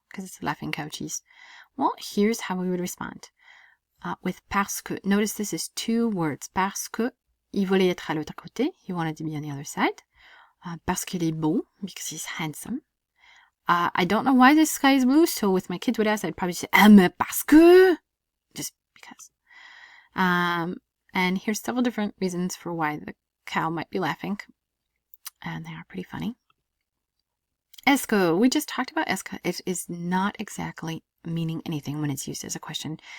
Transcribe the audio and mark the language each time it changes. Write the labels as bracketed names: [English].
[English] Because it's a laughing cow cheese. Well, here's how we would respond. With parce que. Notice this is two words. [French] Parce que il voulait être à l'autre côté. [English] He wanted to be on the other side. [French] Parce qu'il est beau, [English] because he's handsome. I don't know why the sky is blue, so with my kids would ask, I'd probably say, [French] mais parce que. [English] Just because. And here's several different reasons for why the cow might be laughing. And they are pretty funny. Est-ce que, we just talked about est-ce que. It is not exactly meaning anything when it's used as a question.